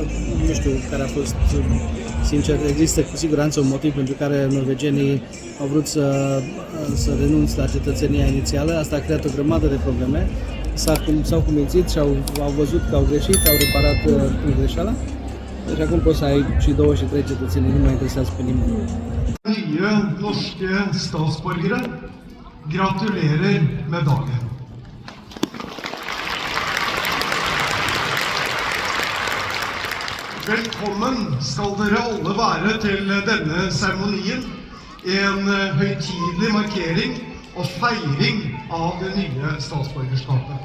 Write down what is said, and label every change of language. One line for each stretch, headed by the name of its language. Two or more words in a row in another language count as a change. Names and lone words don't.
Romanian: Nu știu care a fost, sincer, există cu siguranță un motiv pentru care norvegienii au vrut să renunțe la cetățenia inițială. Asta a creat o grămadă de probleme. S-au cumințit și au văzut că au greșit, au reparat greșeala. Deci acum poți să ai și 2 și 3 cetățenii, nu mai interesează pe nimeni.
Norwegian: Nye norske statsborgere, gratulerer med dagen. Velkommen skal dere alle være til denne seremonien, en høytidelig markering og feiring av det nye statsborgerskapet.